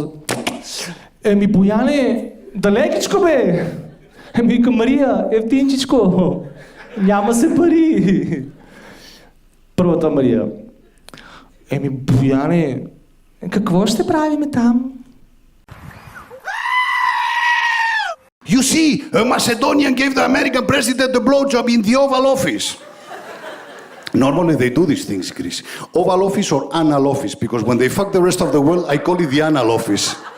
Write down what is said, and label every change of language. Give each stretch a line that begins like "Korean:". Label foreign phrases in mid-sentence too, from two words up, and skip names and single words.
Macedonian: Бојане, далекичко бе!
Bulgarian: Викам, Марија, ефтинчичко, няма се пари.
Macedonian: Првата Марија.
Bulgarian: Бојане, какво ще правиме там?
English: You see, a Macedonian gave the American president the blowjob in the Oval Office. Normally they do these things, Chris. Oval Office or Anal Office, because when they fuck the rest of the world, I call it the Anal Office.